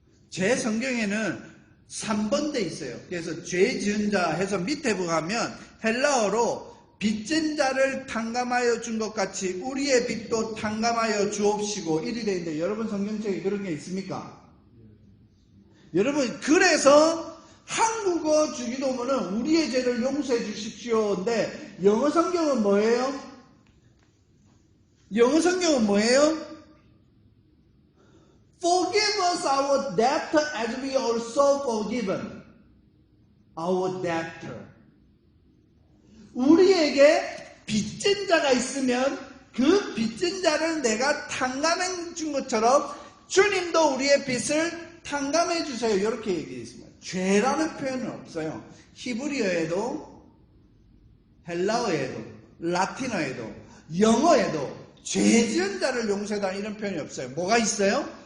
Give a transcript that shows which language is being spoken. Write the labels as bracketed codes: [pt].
[ko] 제 성경에는 3번 돼 있어요. 그래서 죄 지은 자 해서 밑에 보면 헬라어로 빚진 자를 탕감하여 준 것 같이 우리의 빚도 탕감하여 주옵시고 이리 돼 있는데, 여러분 성경책에 그런 게 있습니까? 여러분, 그래서 한국어 주기도문은 우리의 죄를 용서해 주십시오인데 영어 성경은 뭐예요? 영어 성경은 뭐예요? [en] Forgive us our debt as we also forgiven our debtor. [ko] 우리에게 빚진 자가 있으면 그 빚진 자를 내가 탕감해 준 것처럼 주님도 우리의 빚을 탕감해 주세요. 이렇게 얘기해 있습니다. 죄라는 표현은 없어요. 히브리어에도 헬라어에도 라틴어에도 영어에도 죄 지은 자를 용서해달라 이런 표현이 없어요. 뭐가 있어요?